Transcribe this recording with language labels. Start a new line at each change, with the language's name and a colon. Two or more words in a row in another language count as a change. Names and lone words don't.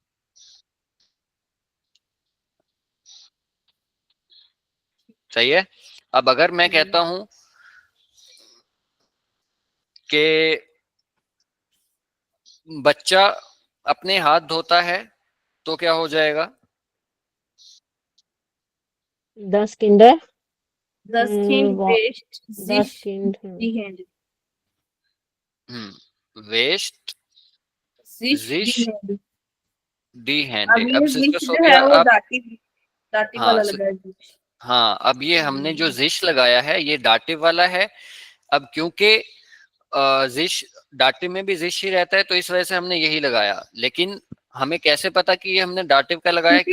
Hindi: सही है। अब अगर मैं कहता हूं कि बच्चा अपने हाथ धोता है, तो क्या हो जाएगा?
German: Das Kinder Das Kind wäscht das sich Kind die Hände। वेस्ट sich die जिश Hände। die Hände.
Hindi: अब अब ये सिस्टर sich जो है सोबिया वो आप,
German: Dativ Dativ
Hindi: हाँ वाला लगा है sich। हाँ, अब ये हमने जो जिश लगाया है ये डाटिव वाला है। अब क्योंकि जिश डाटिव में भी जिश ही रहता है, तो इस वजह से हमने यही लगाया। लेकिन हमें कैसे पता कि ये हमने डाटिव का लगाया है?